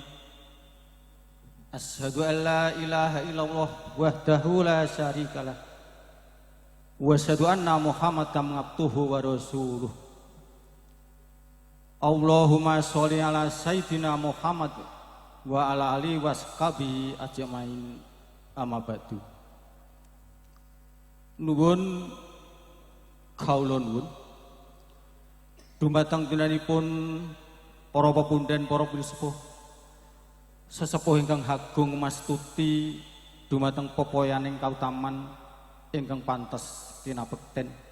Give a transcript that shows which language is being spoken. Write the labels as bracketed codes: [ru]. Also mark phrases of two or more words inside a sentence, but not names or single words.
[ar] أشهد أن لا إله إلا الله وحده لا شريك له. وأشهد أن محمدا عبده ورسوله. اللهم صل على سيدنا محمد وعلى آله وصحبه أجمعين. أما بعد. [jv] Nuwun kaula nuwun dumateng dinanipun para pepundhen para sepuh sesepuh ingkang agung mastuti dumateng pepoyaning kautaman ingkang pantes tinabekten